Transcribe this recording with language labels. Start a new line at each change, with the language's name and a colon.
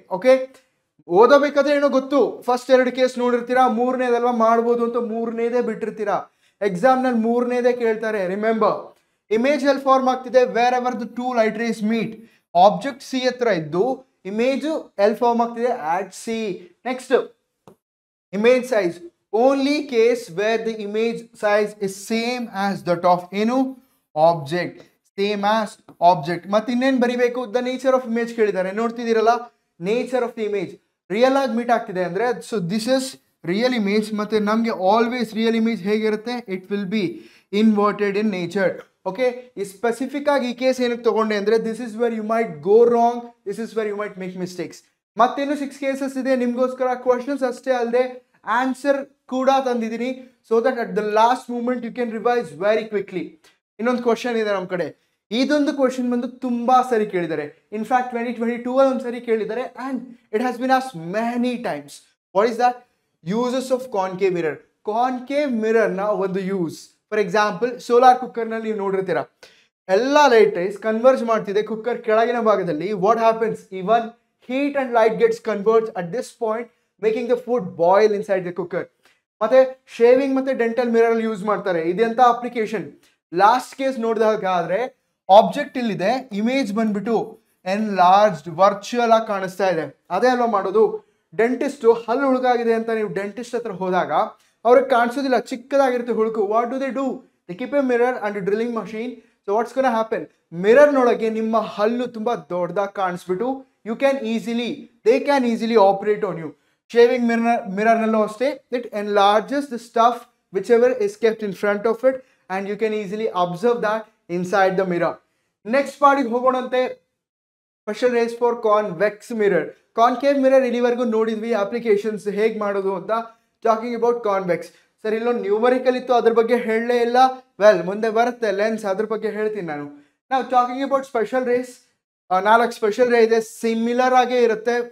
Kannada: Okay, ಓದಬೇಕಾದ್ರೆ ಏನೋ ಗೊತ್ತು, ಫಸ್ಟ್ 2 ಕೇಸ್ ನೋಡಿರ್ತೀರಾ, 3ನೇದಲ್ವಾ ಮಾಡ್ಬೋದು ಅಂತ 3ನೇದೇ ಬಿಟ್ಟಿರ್ತೀರಾ. ಎಕ್ಸಾಮ್ ನಲ್ಲಿ 3ನೇದೇ ಕೇಳ್ತಾರೆ. ರಿಮೆಂಬರ್, ಇಮೇಜ್ ಎಲ್ಲಿ ಫಾರ್ಮ್ ಆಗ್ತಿದೆ,
English: Wherever the 2 light rays meet.
Kannada: Object C ಹತ್ರ ಇದ್ದು ಇಮೇಜ್ ಎಲ್ಲಿ ಫಾರ್ಮ್ ಆಗ್ತಿದೆ, ಆಟ್ C.
English: Next image size, only case where the image size is same as that of ಏನು object, same as object.
Kannada: ಮತ್ತೆ ಇನ್ನೇನು ಬರಿಬೇಕು, ದ ನೇಚರ್ ಆಫ್ ಇಮೇಜ್ ಕೇಳಿದ್ದಾರೆ. ನೋಡ್ತಿದ್ದೀರಲ್ಲ, nature of the image real ಆಗಿ ಮೀಟ್ ಆಗ್ತಿದೆ ಅಂದ್ರೆ,
English: So this is real image.
Kannada: ಮತ್ತೆ ನಮಗೆ ಆಲ್ವೇಸ್ ರಿಯಲ್ ಇಮೇಜ್ ಹೇಗಿರುತ್ತೆ,
English: It will be inverted in nature.
Kannada: Okay, ಈ ಸ್ಪೆಸಿಫಿಕ್ ಆಗಿ ಈ ಕೇಸ್ ಏನಕ್ಕೆ ತಗೊಂಡೆ ಅಂದ್ರೆ,
English: This is where you might go wrong, this is where you might make mistakes.
Kannada: ಮತ್ತೇನು 6 ಕೇಸಸ್ ಇದೆ ನಿಮ್ಗೋಸ್ಕರ.
English: Questions ಅಷ್ಟೇ ಅಲ್ಲದೆ answer ಕೂಡ ತಂದಿದ್ದೀನಿ, so that at the last moment you can revise very quickly.
Kannada: ಇನ್ನೊಂದು ಕ್ವಶನ್ ಇದೆ ನಮ್ಮ ಕಡೆ. ಇದೊಂದು ಕ್ವಶನ್ ಬಂದು ತುಂಬಾ ಸರಿ ಕೇಳಿದ್ದಾರೆ.
English: In fact 2022 ಅಲ್ಲಿ ಒಂದು ಸರಿ ಕೇಳಿದ್ದಾರೆ and it has been asked many times. What is that?
Kannada: Uses of concave mirror. Concave mirror ನ ಒಂದು use, for example solar cooker ನಲ್ಲಿ ನೀವು ನೋಡಿರ್ತೀರಾ, ಎಲ್ಲ ಲೈಟ್ ರೈಸ್ ಕನ್ವರ್ಜ್ ಮಾಡ್ತಿದೆ ಕುಕ್ಕರ್ ಕೆಳಗಿನ ಭಾಗದಲ್ಲಿ.
English: what happens,
Kannada: even
English: heat and light gets converged at this point, making the food boil inside the cooker.
Kannada: ಮತ್ತೆ ಶೇವಿಂಗ್ ಮತ್ತೆ ಡೆಂಟಲ್ ಮಿರರ್ ಯೂಸ್ ಮಾಡ್ತಾರೆ. ಇದೆಂತ ಅಪ್ಲಿಕೇಶನ್. ಲಾಸ್ಟ್ ಕೇಸ್ ನೋಡಿದಾದ್ರೆ ಆಬ್ಜೆಕ್ಟ್ ಇಲ್ಲಿದೆ, ಇಮೇಜ್ ಬಂದ್ಬಿಟ್ಟು enlarged virtual ಆಗಿ ಕಾಣಿಸ್ತಾ ಇದೆ. ಅದೇ ಅಲ್ವಾ ಮಾಡೋದು. ಡೆಂಟಿಸ್ಟ್ ಹಲ್ಲು ಹುಳುಕಾಗಿದೆ ಅಂತ ನೀವು ಡೆಂಟಿಸ್ಟ್ ಹತ್ರ ಹೋದಾಗ ಅವ್ರಿಗೆ ಕಾಣಿಸೋದಿಲ್ಲ, ಚಿಕ್ಕದಾಗಿರುತ್ತೆ ಹುಳುಕು. What do they do?
English: They keep a mirror and drilling machine. So what's gonna happen,
Kannada: ಮಿರರ್ನೊಳಗೆ ನಿಮ್ಮ ಹಲ್ಲು ತುಂಬಾ ದೊಡ್ಡದಾಗಿ ಕಾಣಿಸ್ಬಿಟ್ಟು
English: you can easily, they can easily operate on you. Shaving mirror nallo aste, it enlarges the stuff whichever is kept in front of it and you can easily observe that inside the mirror. Next part
Kannada: ಗೆ ಹೋಗೋಣಂತೆ.
English: special rays for convex mirror.
Kannada: concave mirror ಇಲ್ಲಿವರೆಗೂ ನೋಡಿದ್ವಿ applications ಹೇಗೆ ಮಾಡೋದು ಅಂತ. Talking about convex. Sir ಇಲ್ಲೊಂದು numerical ಇತ್ತು, ಅದ್ರ ಬಗ್ಗೆ ಹೇಳಲೇ ಇಲ್ಲ. ವೆಲ್, ಮುಂದೆ ಬರುತ್ತೆ ಲೆನ್ಸ್, ಅದ್ರ ಬಗ್ಗೆ ಹೇಳ್ತೀನಿ ನಾನು. ನಾವು talking about special race, 4 special ರೇ ಇದೆ, ಸಿಮಿಲರ್ ಆಗೇ ಇರುತ್ತೆ.